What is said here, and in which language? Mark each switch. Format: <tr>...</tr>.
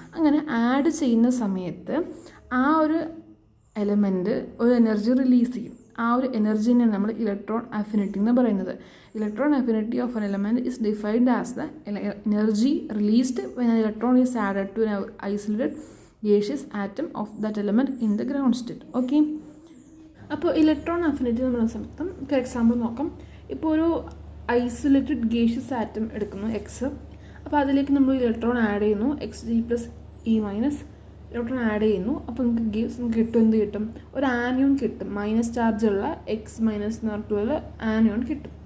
<ml>അങ്ങനെ ആഡ് ചെയ്യുന്ന സമയത്ത് ആ ഒരു എലമെൻറ്റ് ഒരു എനർജി റിലീസ് ചെയ്യും. ആ ഒരു എനർജിനെ നമ്മൾ ഇലക്ട്രോൺ അഫിനിറ്റി എന്ന് പറയുന്നത്.</ml> <en>Electron affinity of an element is defined as the energy released when an electron is added to an isolated gaseous atom of that element in the ground state.</en> <ml>Okay, അപ്പോൾ electron affinity നമ്മൾ സമയത്തും ഒരു example നോക്കാം. ഇപ്പോൾ ഒരു isolated gaseous atom എടുക്കുന്നു X. അപ്പോൾ അതിലേക്ക് നമ്മൾ ഇലക്ട്രോൺ ആഡ് ചെയ്യുന്നു, X G plus E minus electron add ചെയ്യുന്നു. അപ്പോൾ നമുക്ക് കിട്ടും, എന്ത് കിട്ടും? ഒരു ആനിയോൺ കിട്ടും. മൈനസ് ചാർജുള്ള എക്സ് മൈനസ് എന്ന് പറഞ്ഞിട്ടുള്ള ആനിയോൺ കിട്ടും.</ml>